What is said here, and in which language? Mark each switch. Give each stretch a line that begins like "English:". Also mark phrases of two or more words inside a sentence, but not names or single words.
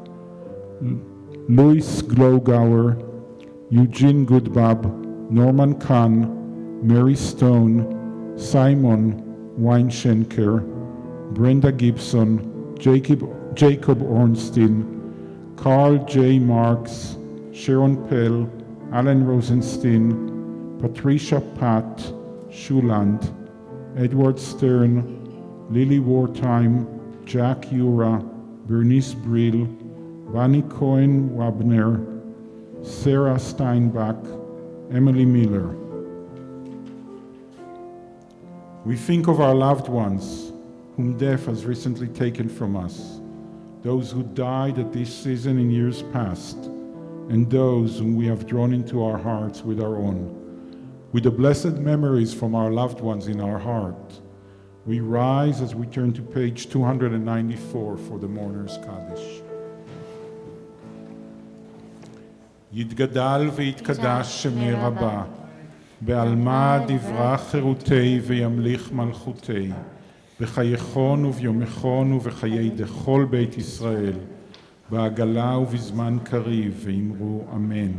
English: Louis Glogauer, Eugene Goodbab, Norman Kahn, Mary Stone, Simon Weinschenker, Brenda Gibson, Jacob Ornstein, Carl J. Marks, Sharon Pell, Alan Rosenstein, Patricia Pat Schuland, Edward Stern, Lily Wartime, Jack Ura, Bernice Brill, Bonnie Cohen Wabner, Sarah Steinbach, Emily Miller. We think of our loved ones whom death has recently taken from us, those who died at this season in years past, and those whom we have drawn into our hearts with our own. With the blessed memories from our loved ones in our heart, we rise as we turn to page 294 for the Mourner's Kaddish.
Aramaic: יתגדל ויתקדש שמי רבה, בעלמא דברה חירותי וימליך מלכותי, בחייכון וביומכון ובחיי דכל בית ישראל, בעגלה ובזמן קריב, ואמרו אמן.